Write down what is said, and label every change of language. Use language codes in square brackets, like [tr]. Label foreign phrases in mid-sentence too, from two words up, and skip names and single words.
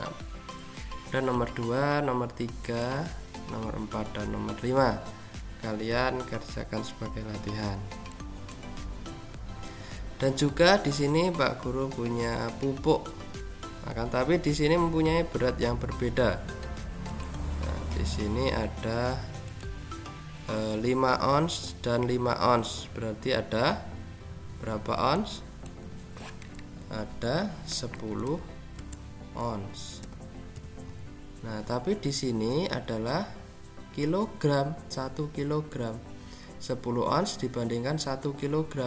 [id] Dan nomor 2, nomor 3, nomor 4 dan nomor 5 kalian kerjakan sebagai latihan. Dan juga di sini Pak Guru punya pupuk. Akan tapi di sini mempunyai berat yang berbeda. Nah, di sini ada 5 ons dan 5 ons. Berarti ada berapa ons? Ada 10 ons. Nah, tapi di sini adalah kilogram, 1 kilogram. 10 ons dibandingkan 1 kilogram.